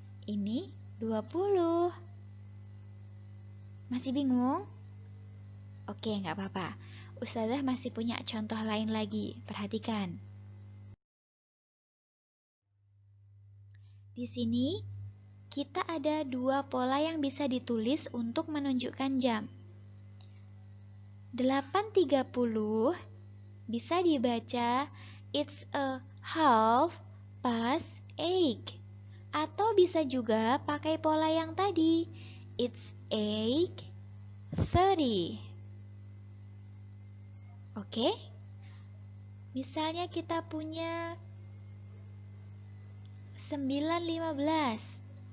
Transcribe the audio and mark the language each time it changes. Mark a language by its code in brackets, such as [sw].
[id] Ini 20. Masih bingung? Oke, nggak apa-apa. Ustazah masih punya contoh lain lagi. Perhatikan. Di sini kita ada dua pola yang bisa ditulis untuk menunjukkan jam. [en] 8.30 [id] bisa dibaca [en] it's a half past 8. [id] Atau bisa juga pakai pola yang tadi, [en] it's 8:30. [id] Oke? Misalnya kita punya 9.15.